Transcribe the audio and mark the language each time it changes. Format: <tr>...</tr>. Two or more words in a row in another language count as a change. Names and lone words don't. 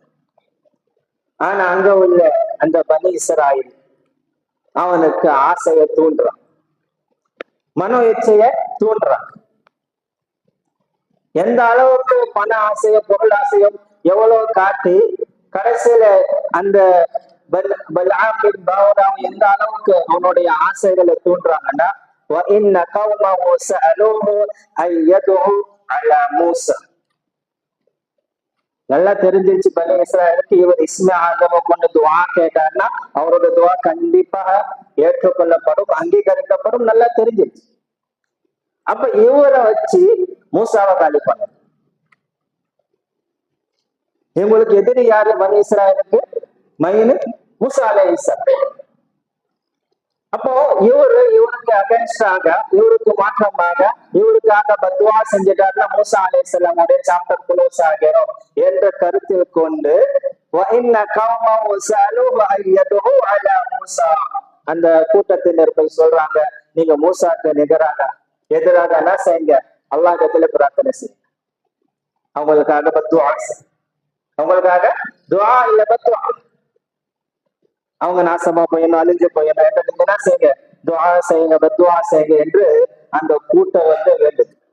<ta>ஆனா அங்க உள்ள அந்த பனி இஸ்ராயில் அவனுக்கு ஆசையை தூண்டுறான், மனோ இச்சைய தூண்டுறான். எந்த அளவுக்கு பண ஆசையும் பொருள் ஆசையும் எவ்வளவு காட்டி கடைசியில அந்த பல்ஆம் பின் பஊரா எந்த அளவுக்கு அவனுடைய ஆசைகளை தூண்டுறாங்கன்னா</ta> <ar>وَإِنَّ قَوْمَهُ سَأَلُوهُ أَن يَدْعُوا عَلَى</ar> <ta>மூஸா. நல்லா தெரிஞ்சிருச்சு பனி இஸ்ராயலுக்கு, இவர்</ta> <ar>اسم أعظم</ar> <ta>கொண்டு துஆ கேட்டார்னா அவருடைய துஆ கண்டிப்பாக ஏற்றுக்கொள்ளப்படும், அங்கீகரிக்கப்படும். நல்லா தெரிஞ்சிருச்சு. அப்ப இவரை வச்சு மூசாவை காலி பண்ண. இவங்களுக்கு எதிரி யாரு பனி இஸ்ராயலுக்கு? மைனு மூசா அலைஹிஸ்ஸலாம். அப்போ இவருக்கு அகைன்ஸ்டாக, இவருக்கு மாற்றமாக, இவருக்காக பத்வா செஞ்சிட்டாருன்னா மூசா அலைஹிஸ்ஸலாமுடைய</ta> <en>chapter close</en> <ta>ஆகிறோம் என்ற கருத்தில் கொண்டு</ta> <ar>وَإِنَّ قَوْمَهُ سَأَلُوهُ أَن يَدْعُوا عَلَى</ar> <ta>மூஸா, அந்த கூட்டத்தினர் போய் சொல்றாங்க, நீங்க மூசாக்கு எதிராக என்ன செய்யுங்க, அல்லாஹ்விடத்துல பிரார்த்தனை செய்யுங்க, அவங்களுக்காக பத்வா, அவங்களுக்காக துஆ இல்ல பத்வா, அவங்க நாசமா போயணும், அழிஞ்சு போயணும் என்று நீங்க என்ன செய்யுங்க, துஆ செய்யுங்க, பத்துவா செய்யுங்க என்று அந்த கூட்டம் வந்து வேண்டுது.</ta>